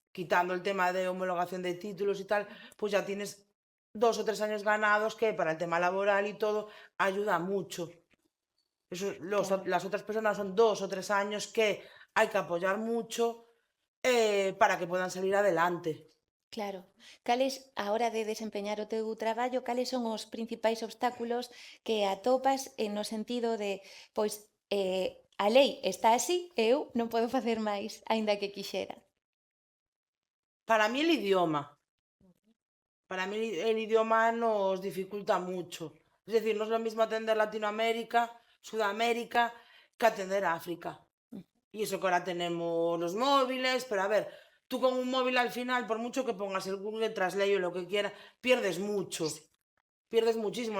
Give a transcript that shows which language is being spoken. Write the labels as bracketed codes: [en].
[es] Quitando el tema de homologación de títulos y tal, pues ya tienes 2 o 3 años ganados que para el tema laboral y todo ayuda mucho. Eso, Claro. las otras personas son 2 o 3 años que hay que apoyar mucho para que puedan salir adelante. Claro. [gl] Cales, a hora de desempeñar o teu traballo, cales son os principais obstáculos que atopas no sentido de, pois, a lei está así e eu non podo facer máis, aínda que quixera. [es] Para mí el idioma. Para mí el idioma nos dificulta mucho. Es decir, no es lo mismo atender Latinoamérica, Sudamérica, que atender África. Y eso que ahora tenemos los móviles, pero a ver, tú con un móvil al final, por mucho que pongas el Google Translate o lo que quieras, pierdes mucho. Pierdes muchísimo.